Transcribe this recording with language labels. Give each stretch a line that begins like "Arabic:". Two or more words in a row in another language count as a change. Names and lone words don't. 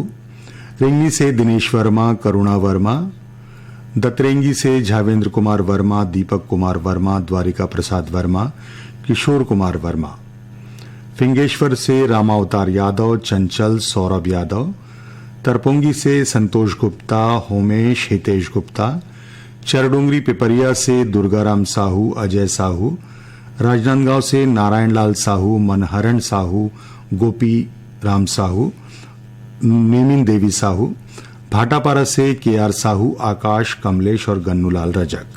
Hindi: रेंगनी से दिनेश वर्मा, करुणा वर्मा। दतरेंगी से झावेंद्र कुमार वर्मा, दीपक कुमार वर्मा, द्वारिका प्रसाद वर्मा, किशोर कुमार वर्मा। फिंगेश्वर से रामावतार यादव, चंचल, सौरभ यादव। तरपुंगी से संतोष गुप्ता, होमेश, हितेश गुप्ता। चरडुंगरी पिपरिया से दुर्गाराम साहू, अजय साहू। राजनांदगांव से नारायण लाल साहू, मनहरण साहू, गोपी राम साहू, नेमिन देवी साहू। भाटापारा से केआर साहू, आकाश, कमलेश और गन्नूलाल रजक।